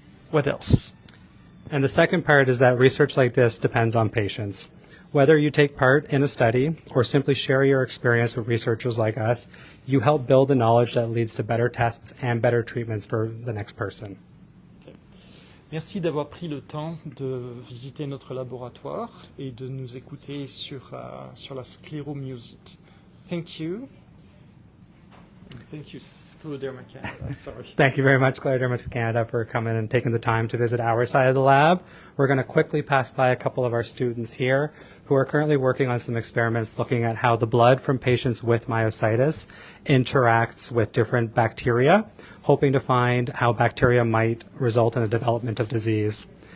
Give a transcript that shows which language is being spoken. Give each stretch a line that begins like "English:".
English: What else? And the second part is that research like this depends on patients. Whether you take part in a study or simply share your experience with researchers like us, you help build the knowledge that leads to better tests and better treatments for the next person. Okay.
French: Merci d'avoir pris le temps de visiter notre laboratoire et de nous écouter sur la scléromyosite.
English: Thank you. Thank you, Scleroderma Canada. Sorry. Thank you very much, Scleroderma Canada, for coming and taking the time to visit our side of the lab. We're going to quickly pass by a couple of our students here who are currently working on some experiments looking at how the blood from patients with myositis interacts with different bacteria, hoping to find how bacteria might result in a development of disease.